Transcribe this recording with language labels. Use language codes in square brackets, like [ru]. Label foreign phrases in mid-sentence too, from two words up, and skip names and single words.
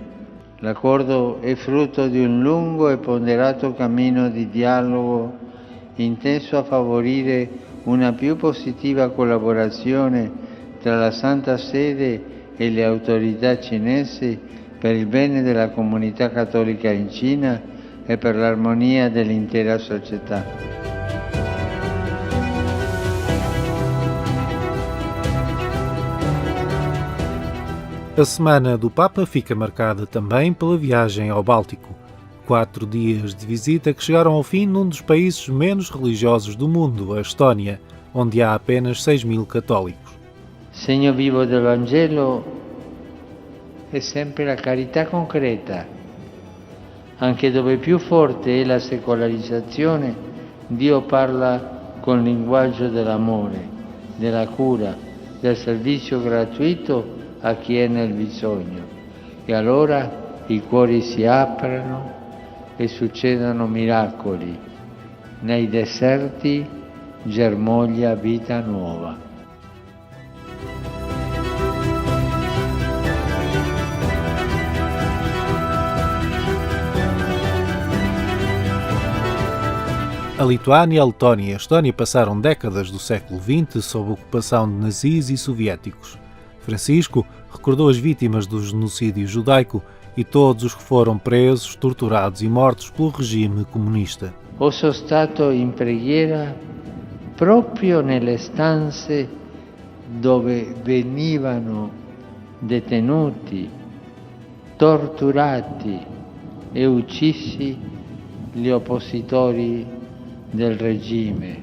[it] L'accordo è frutto di un lungo e ponderato cammino di dialogo inteso a favorire una più positiva collaborazione tra la Santa Sede e le autorità cinesi per il bene della comunità cattolica in Cina e per l'armonia dell'intera società. [pt] A Semana do Papa fica marcada também pela viagem ao Báltico. 4 dias de visita que chegaram ao fim num dos países menos religiosos do mundo, a Estónia, onde há apenas 6.000 católicos. [it] Segno vivo del Vangelo è sempre la carità concreta. Anche dove più forte è la secolarizzazione, Dio parla con linguaggio dell'amore, della cura, del servizio gratuito a chi è nel bisogno. E allora i cuori si aprono e succedono miracoli. Nei deserti germoglia vita nuova. [pt] A Lituânia, a Letónia e a Estónia passaram décadas do século XX sob a ocupação de nazis e soviéticos. Francisco recordou as vítimas do genocídio judaico e todos os que foram presos, torturados e mortos pelo regime comunista. [it] Sono stato in preghiera proprio nelle stanze dove venivano detenuti, torturati e uccisi gli oppositori del regime.